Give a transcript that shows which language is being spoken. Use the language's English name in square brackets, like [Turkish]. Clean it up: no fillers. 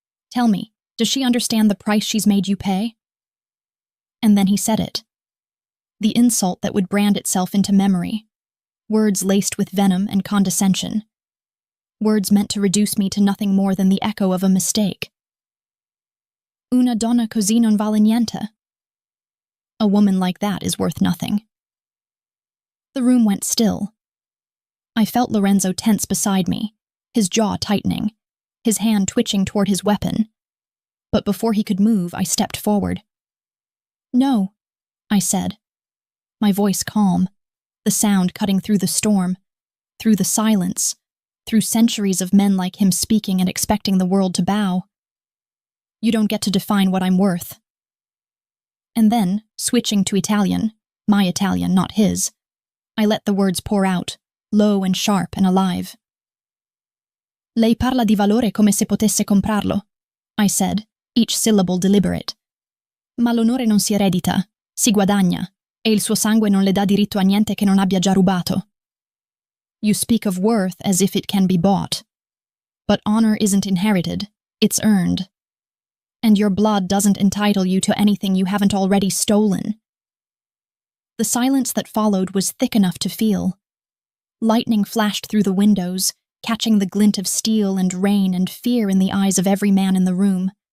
[English] Tell me, does she understand the price she's made you pay?" And then he said it. The insult that would brand itself into memory, words laced with venom and condescension. Words meant to reduce me to nothing more than the echo of a mistake. [Italian] "Una donna così non vale niente." [English] A woman like that is worth nothing. The room went still. I felt Lorenzo tense beside me, his jaw tightening, his hand twitching toward his weapon. but before he could move, I stepped forward. "No," I said, my voice calm, the sound cutting through the storm, through the silence, through centuries of men like him speaking and expecting the world to bow. "You don't get to define what I'm worth." And then, switching to Italian, my Italian, not his, I let the words pour out, low and sharp and alive. [Italian] "Lei parla di valore come se potesse comprarlo," [English] I said, each syllable deliberate. [Italian] "Ma l'onore non si eredita, si guadagna, e il suo sangue non le dà diritto a niente che non abbia già rubato." [English] "You speak of worth as if it can be bought. But honor isn't inherited, it's earned. And your blood doesn't entitle you to anything you haven't already stolen." The silence that followed was thick enough to feel. Lightning flashed through the windows, catching the glint of steel and rain and fear in the eyes of every man in the room.